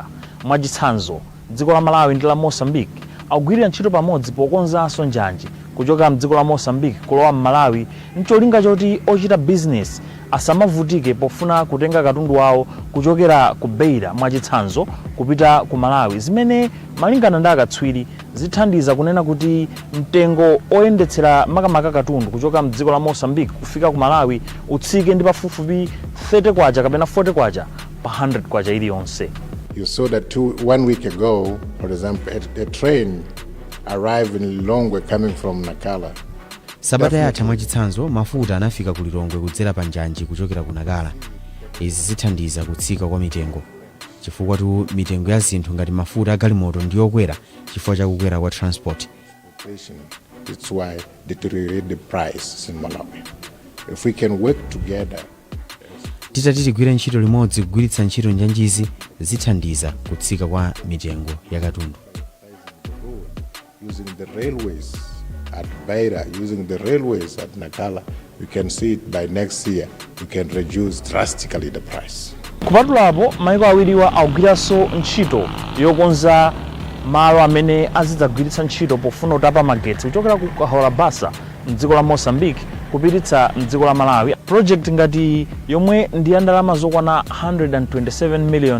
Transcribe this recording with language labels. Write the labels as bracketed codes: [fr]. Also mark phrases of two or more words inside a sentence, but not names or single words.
[ny] Mwachitsanzo, dziko la Malawi ndi la Mozambique akugwirira ntchito pamodzi pokonzanso njanji kuchoka mdziko la Mozambique kulowa m'Malawi ncholinga choti ochita business asamavutike pofuna kutenga katundu wawo kuchokera ku Beira mwachitsanzo kupita ku Malawi, zimene malingana ndi akatswiri zithandiza kunena kuti mtengo oyendetsera makamaka katundu kuchoka mdziko la Mozambique kufika ku Malawi utsike ndi pafupifupi 30 kwacha kapena 40 kwacha pa 100 kwacha iliyonse. [en] You saw that 1 week ago, for example, a train arrived in Lilongwe coming from Nacala. [ny] Sabata yatha mwachitsanzo mafuta anafika ku Lilongwe kudzera pa njanji kuchokera ku Nacala. Izi zithandiza kutsika kwa mitengo chifukwa tu mitengo ya zinthu ngati mafuta agalimoto ndi yokwera chifukwa cha kukwera kwa transport. [en] That's why deteriorate the price in Malawi. If we can work together, [ny] titati tigwire ntchito limodzi kugwiritsa ntchito njanjizi zithandiza kutsika kwa mitengo ya katundu. [en] Using the railways at Beira, using the railways at Nacala, we can see it by next year. We can reduce drastically the price. [ny] Kupatulapo maiko awiriwa akugwiranso ntchito yokonza malo amene azidzagwiritsa ntchito pofuna kutapa magetsi kuchokera ku Cahora Bassa mdziko la Mozambique kupititsa mdziko la Malawi. Project ngati yomwe ndi ya ndalama zokwana $127 million.